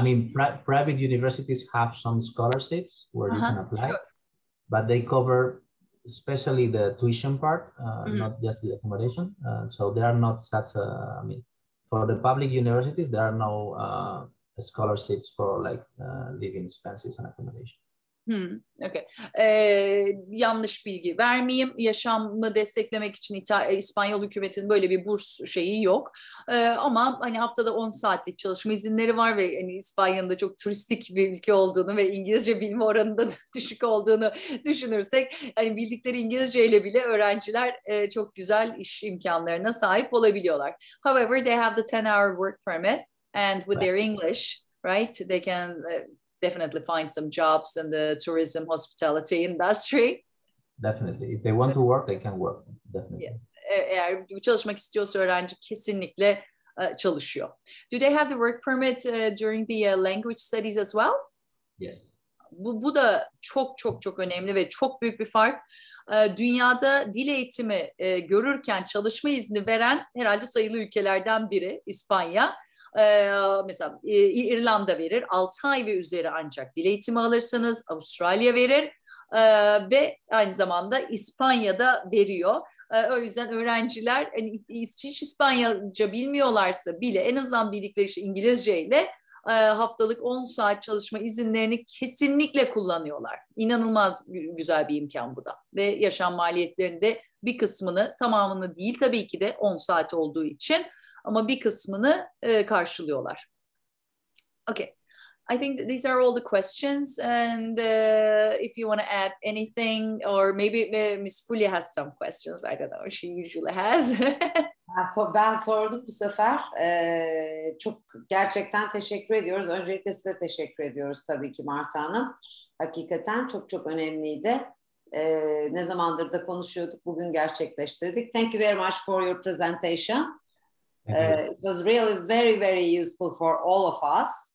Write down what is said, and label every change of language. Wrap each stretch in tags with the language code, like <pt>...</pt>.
<en>I mean, private universities have some scholarships where you can apply, sure. But they cover especially the tuition part, not just the accommodation. So they are not such for the public universities, there are no scholarships for like living expenses and accommodation. Okay.</en> <tr>Yanlış bilgi vermeyeyim. Yaşamı desteklemek için İspanyol hükümetinin böyle bir burs şeyi yok. Ama hani haftada 10 saatlik çalışma izinleri var ve hani İspanya'nın da çok turistik bir ülke olduğunu ve İngilizce bilme oranında da düşük olduğunu düşünürsek hani bildikleri İngilizceyle bile öğrenciler çok güzel iş imkanlarına sahip olabiliyorlar.</tr> <en>However, they have the 10-hour work permit and with their English, right, they can definitely find some jobs in the tourism hospitality industry. Definitely. If they want to work, they can work. Definitely. Yeah.</en> <tr>Eğer çalışmak istiyorsa öğrenci kesinlikle çalışıyor.</tr> <en>Do they have the work permit during the language studies as well? Yes.</en> <tr>Bu da çok önemli ve çok büyük bir fark. Dünyada dil eğitimi görürken çalışma izni veren herhalde sayılı ülkelerden biri İspanya. Mesela İrlanda verir 6 ay ve üzeri ancak dil eğitimi alırsanız, Avustralya verir ve aynı zamanda İspanya'da veriyor. O yüzden öğrenciler hiç İspanyolca bilmiyorlarsa bile en azından bildikleri işte İngilizce ile haftalık 10 saat çalışma izinlerini kesinlikle kullanıyorlar. İnanılmaz güzel bir imkan bu da. Ve yaşam maliyetlerinde bir kısmını, tamamını değil tabii ki de 10 saat olduğu için ama bir kısmını karşılıyorlar. Okay.</tr> <en>I think that these are all the questions. And if you want to add anything, or maybe Miss Fulya has some questions. I don't know. She usually has.</en> <tr>Ben sordum bu sefer. Çok gerçekten teşekkür ediyoruz. Öncelikle size teşekkür ediyoruz tabii ki Marta Hanım. Hakikaten çok çok önemliydi. Ne zamandır da konuşuyorduk. Bugün gerçekleştirdik.</tr> <en>Thank you very much for your presentation. It was really very, very useful for all of us.</en>